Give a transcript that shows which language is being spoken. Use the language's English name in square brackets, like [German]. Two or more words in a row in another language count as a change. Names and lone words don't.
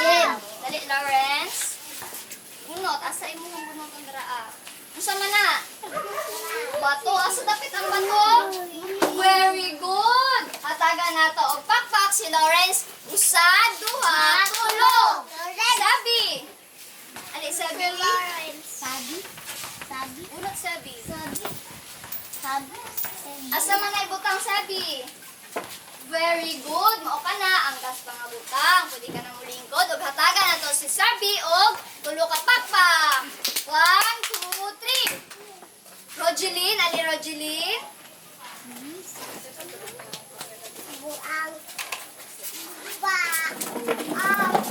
[Cebuano] Dali, Lawrence. Bunot, asa imo ang bunot ang draa? Unsa man na? Bato, asa dapit ang bato? [English] Very good. [Cebuano] Hatagan nato og pakpak si Lawrence. Usa, duha, tulo. Sabi. Ali, sabi. Sabi? Sabi? Bunot, sabi. Sabi? Sabi? Asa man na ibutang sabi? [English] Very good. [Cebuano] Mao ka na ang gas pa nga butang. Pwede ka na mulingkod og hatagan nato si sabi og tulo ka pakpak. 1, 2, 3. Rogeline, ali Rogeline. Buang. Ba. Anak ko.